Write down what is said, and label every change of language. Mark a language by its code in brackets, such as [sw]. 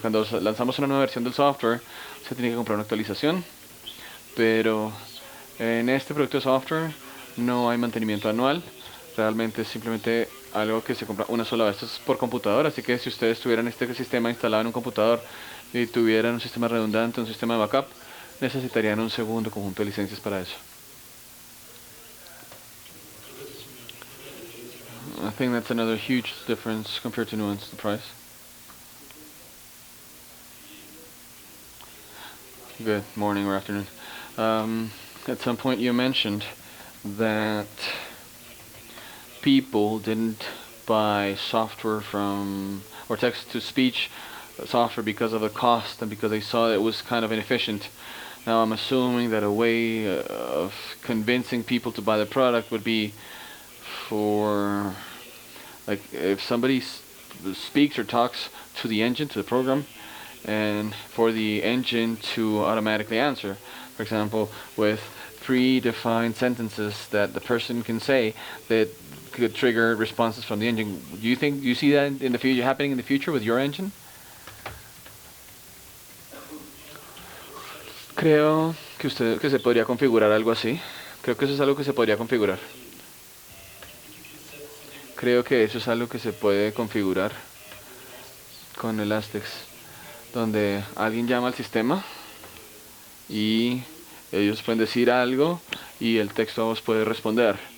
[es] Cuando lanzamos una nueva versión del software, se tiene que comprar una actualización, pero en este producto de software no hay mantenimiento anual. Realmente es simplemente algo que se compra una sola vez. Esto es por computador, así que si ustedes tuvieran este sistema instalado en un computador y tuvieran un sistema redundante, un sistema de backup, necesitarían un segundo conjunto de licencias para eso. [en] I think that's another huge difference compared to Nuance, the price. Good morning or afternoon. At some point you mentioned that people didn't buy software or text-to-speech software because of the cost and because they saw it was kind of inefficient. Now I'm assuming that a way of convincing people to buy the product would be for, like, if somebody speaks or talks to the engine, to the program, and for the engine to automatically answer. For example, with predefined sentences that the person can say that could trigger responses from the engine. Do you see that in the future happening in the future with your engine? [es] Creo que se podría configurar algo así. Creo que eso es algo que se podría configurar. Creo que eso es algo que se puede configurar con Elastics, donde alguien llama al sistema y ellos pueden decir algo y el texto a voz puede responder.